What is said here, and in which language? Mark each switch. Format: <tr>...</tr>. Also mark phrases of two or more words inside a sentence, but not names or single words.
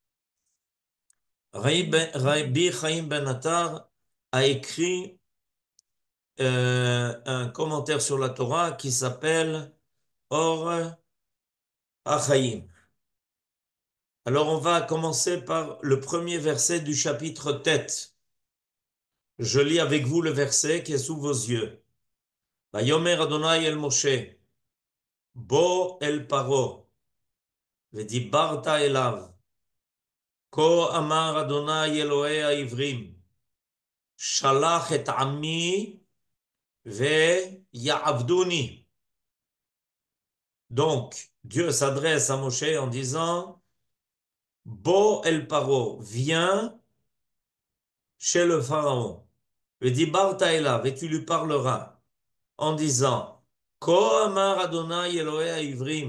<fr>Rabbi Chaim Ben Attar a écrit un commentaire sur la Torah qui s'appelle Or HaChaim. Alors on va commencer par le premier verset du chapitre Tet. Je lis avec vous le verset qui est sous vos yeux.</fr> <he>ויאמר אדוני אל משה בא אל פרעה, ודיברת אליו, כה אמר אדוני אלוהי העברים, שלח את עמי ויעבדוני.</he> <fr>Donc, Dieu s'adresse à Moshe en disant,</fr> <he>בא אל פרעה,</he> <fr>viens chez le Pharaon.</fr> <he>ודיברת אליו,</he> <fr>et tu lui parleras en disant,</fr> <he>כה אמר אדוני אלוהי העברים.</he>